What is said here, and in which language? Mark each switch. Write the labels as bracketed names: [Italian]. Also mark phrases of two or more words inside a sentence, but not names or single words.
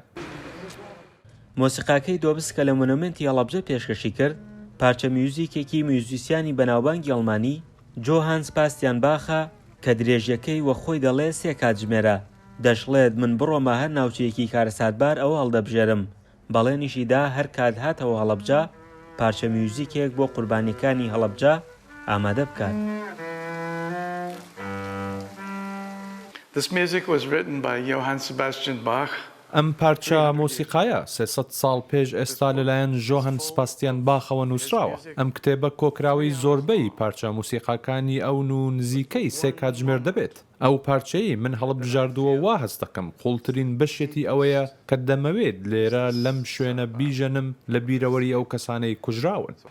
[Central Kurdish] مۆسیقاکەی دۆبس کە لە مۆنومنتی هەڵەبجە پێشکەشی کرد پارچە میوزیکێکی میوزیسیانی بەناوبانگی ئەڵمانی جۆهان سپاستیان باخە کە درێژیەکەی وە خۆی دەڵێ 3 کاتژمێرە. دەشڵێت من بڕۆمە هەر ناوچەیەکی کارەساتبار ئەوە هەڵدەبژێرم. بەڵێنیشیدا هەر کات هاتەوە هەڵەبجە پارچە میوزیکێک بۆ قوربانیەکانی هەڵەبجە ئامادە بکات. [English] This music was written by Johann Sebastian Bach. [Central Kurdish] ئەم پارچە مۆسیقایە 300 ساڵ پێش ئێستا لەلایەن ژۆهان سپاستیان باخەوە نووسراوە. ئەم کتێبە کۆکراوی زۆربەی پارچە مۆسیقاکانی ئەو و نزیکەی 3 کاتژمێر دەبێت. ئەو پارچەی من هەڵبژاردووە وا هەست دەکەم قوڵترین بەشێتی ئەوەیە کە دەمەوێت لێرە لەم شوێنە بیژەنم لە بیرەوەری ئەو کەسانەی کوژراون.